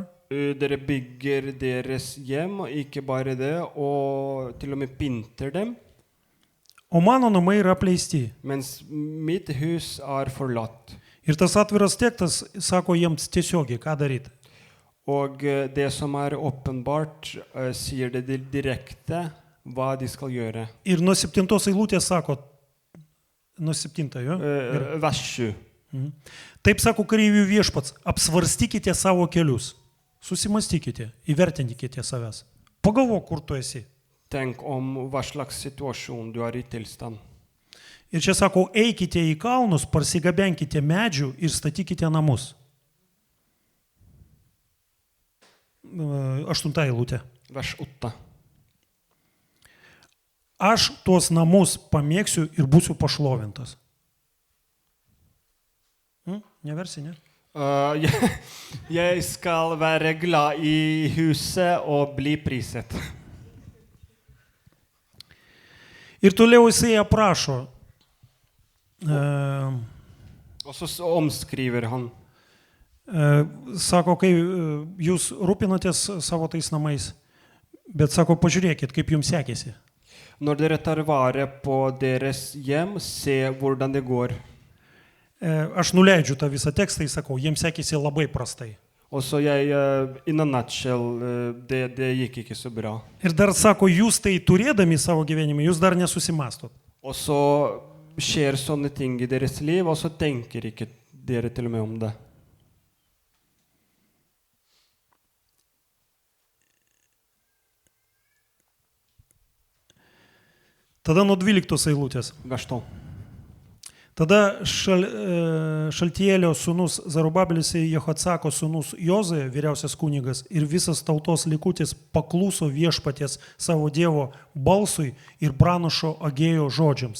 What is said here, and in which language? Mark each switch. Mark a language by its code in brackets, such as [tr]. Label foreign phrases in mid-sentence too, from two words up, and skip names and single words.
[no] Dere bygger deres hjem, og ikke bare det, og til og med pynter dem. [lt] O mano namai yra apleisti. [no] Mens mitt hus forlatt. [lt] Ir tas atviras tekstas sako jiems tiesiogiai, ką daryti. [no] Og det som åpenbart, sier det direkte hva de skal gjøre. [lt] Ir nuo 7 eilutės sako, nuo 7, jo? [no] Vers 7. [lt] Taip sako kareivių viešpats, apsvarstykite savo kelius, susimastykite, įvertinkite savęs. Pagalvok, kur tu esi. [no] Tenk om hva slags situasjon du I tilstand. [lt] Ir čia sako, eikite į kalnus, parsigabenkite medžių ir statykite namus. 8 eilutė. [no] Vers 8. [lt] Aš tuos namus pamėgsiu ir būsiu pašlovintas. Neversi, ne? [no] Jeg skal være glad I huset og bli priset. [lt] Ir toliau jisai aprašo. [no] Og så omskriver han. [lt] Sako, kai jūs rūpinatės savo tais namais, bet sako, pažiūrėkit, kaip jums sekėsi. [no] Når dere tar vare på deres hjem, se hvordan det går. [lt] Aš nuleidžiu tą visą tekstą, jis sakau, jiems sekėsi labai prastai. [no] Og så [en] in a nutshell, [no] det gikk ikke så bra. [lt] Ir dar sako, jūs tai turėdami savo gyvenime, jūs dar nesusimastot. [no] Og så skjer sånne ting I deres liv, og så tenker ikke dere til og med om det. [lt] Tada nuo 12 eilutės. [no] Vers 12. [lt] Tada Šaltielio sūnus Zarubabelis ir Jehotsako sūnus Jozė, vyriausias kunigas, ir visas tautos likutis pakluso viešpaties savo Dievo balsui ir pranašo Agėjo žodžiams.